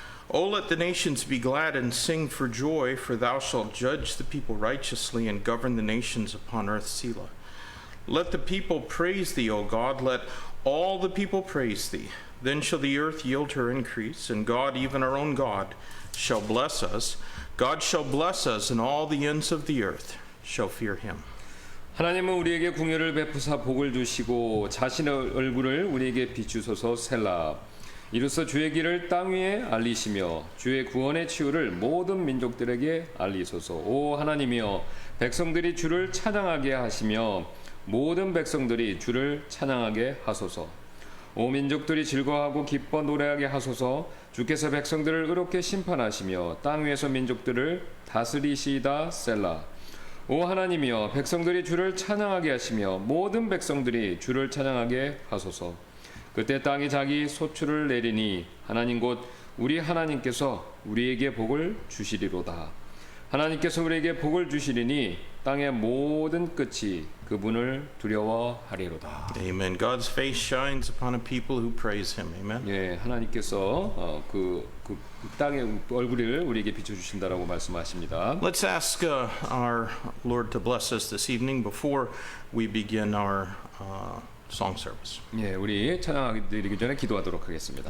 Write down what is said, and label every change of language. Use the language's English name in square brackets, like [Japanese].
[English] O let the nations be glad and sing for joy, for thou shalt judge the people righteously and govern the nations upon earth, Selah. Let the people praise thee, O God. Let all the people praise thee. Then shall the earth yield her increase, and God, even our own God, shall bless us. God shall bless us, and all the ends of the earth shall fear him. [Korean] 하나님은 우리에게 궁유를 베푸사 복을 주시고 자신의 얼굴을 우리에게 비추소서. 셀라. 이로써 주의 길을 땅 위에 알리시며 주의 구원의 치유를 모든 민족들에게 알리소서. 오 하나님이여, 백성들이 주를 찬양하게 하시며 모든 백성들이 주를 찬양하게 하소서. 오 민족들이 즐거워하고 기뻐 노래하게 하소서. 주께서 백성들을 의롭게 심판하시며 땅 위에서 민족들을 다스리시이다. 셀라. 오 하나님이여, 백성들이 주를 찬양하게 하시며 모든 백성들이 주를 찬양하게 하소서. 그때 땅이 자기 소출을 내리니 하나님 곧 우리 하나님께서 우리에게 복을 주시리로다. 하나님께서 우리에게 복을 주시리니 땅의 모든 끝이 그분을 두려워하리로다. [English] Amen. God's face shines upon a people who praise him. Amen. [Korean] 예, 하나님께서 그 땅의 얼굴을 우리에게 비춰주신다라고 말씀하십니다. [English] Let's ask our Lord to bless us this evening before we begin our song service. [Korean] 예, 우리 찬양하기 드리기 전에 기도하도록 하겠습니다.